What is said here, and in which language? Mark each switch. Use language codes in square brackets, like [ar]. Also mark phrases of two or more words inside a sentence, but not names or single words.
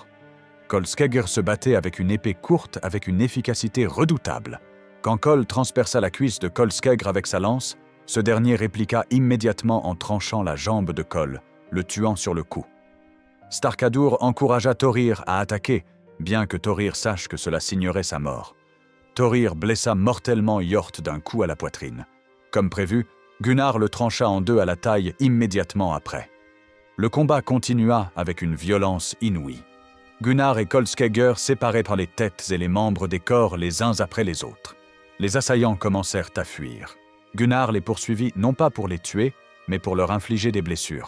[fr] Kolskegger se battait avec une épée courte avec une efficacité redoutable. Quand Kol transperça la cuisse de Kolskegger avec sa lance, ce dernier répliqua immédiatement en tranchant la jambe de Kol, le tuant sur le coup. Starkadur encouragea Thorir à attaquer, bien que Thorir sache que cela signerait sa mort. Thorir blessa mortellement Hjort d'un coup à la poitrine. Comme prévu, Gunnar le trancha en deux à la taille immédiatement après. Le combat continua avec une violence inouïe. Gunnar et Kolskegger séparaient par les têtes et les membres des corps les uns après les autres. Les assaillants commencèrent à fuir. Gunnar les poursuivit non pas pour les tuer, mais pour leur infliger des blessures.